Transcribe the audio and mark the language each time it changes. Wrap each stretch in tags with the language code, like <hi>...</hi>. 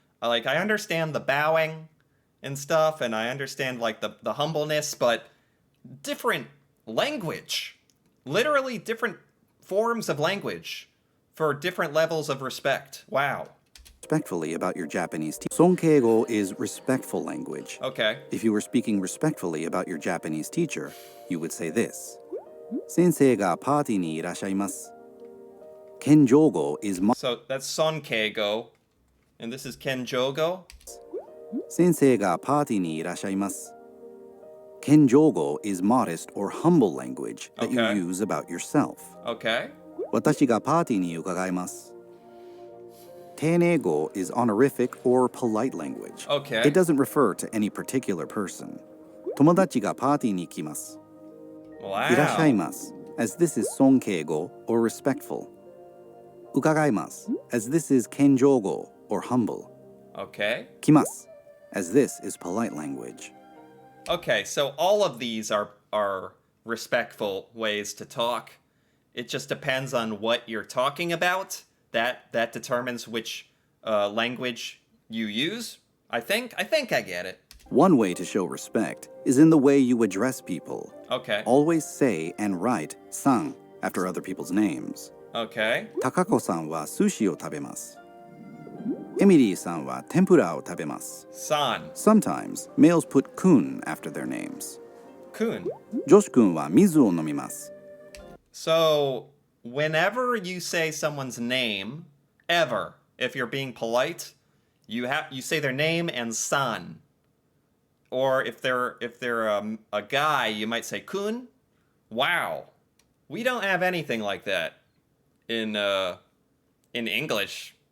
<en>Like I understand the bowing and stuff, and I understand like the humbleness, but different language, literally different forms of language for different levels of respect. Wow. Respectfully about your Japanese teacher. Sonkeigo is respectful language. Okay. If you were speaking respectfully about your Japanese teacher, you would say this.</en> <ja>先生がパーティーにいらっしゃいます。</ja> <en>Kenjougo is So that's sonkeigo, and this is kenjogo.</en> <ja>先生がパーティーにいらっしゃいます。</ja> <en>Kenjougo is modest or humble language that Okay. you use about yourself. Okay.</en> <ja>私がパーティーに伺います。</ja> <en>Teineigo is honorific or polite language. Okay. It doesn't refer to any particular person.</en> <ja>友達がパーティーに来ます。いらっしゃい</ja> <en>Wow. ます as this is sonkeigo or respectful. 伺います as this is kenjougo or humble. Okay. 来ます as this is polite language. Okay, so all of these are respectful ways to talk. It just depends on what you're talking about. That determines which language you use. I think I get it. One way to show respect is in the way you address people. Okay. Always say and write san after other people's names. Okay.</en> <ja>高子さんは寿司を食べます。エミリーさんは天ぷらを食べます。</ja> <en>San. Sometimes males put kun after their names. Kun.</en> <ja>女子くんは水を飲みます。</ja> <en>So whenever you say someone's name, ever, if you're being polite, you say their name and san. Or if they're a guy, you might say kun. Wow, we don't have anything like that in English.</en>